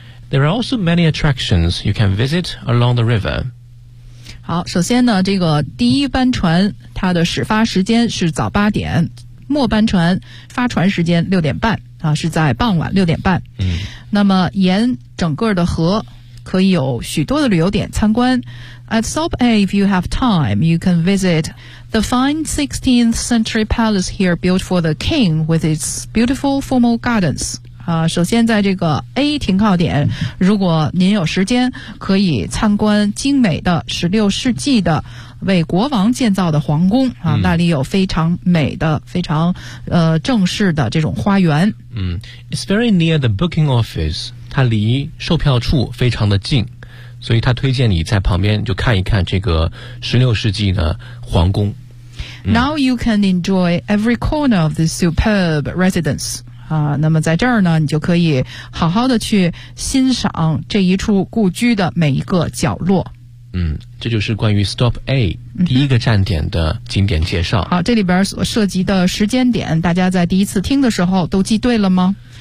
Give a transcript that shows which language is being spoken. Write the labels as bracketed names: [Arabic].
[English] There are also many attractions you can visit along the river. [Chinese] 好，首先呢，这个第一班船它的始发时间是早八点，末班船发船时间六点半啊，是在傍晚六点半。嗯，那么沿整个的河可以有许多的旅游点参观。 [English] At Stop A, if you have time, you can visit the fine 16th century palace here built for the king with its beautiful formal gardens. [Chinese] 啊，首先在这个 A 停靠点，如果您有时间，可以参观精美的16世纪的为国王建造的皇宫啊，那里有非常美的、非常正式的这种花园。嗯 ， [English] It's very near the booking office， [Chinese] 它离售票处非常的近，所以他推荐你在旁边就看一看这个16世纪的皇宫。 [English] 嗯、Now you can enjoy every corner of this superb residence. [Chinese] 那么在这儿呢，你就可以好好的去欣赏这一处故居的每一个角落。嗯，这就是关于 Stop A 第一个站点的景点介绍。好，这里边所涉及的时间点，大家在第一次听的时候都记对了吗？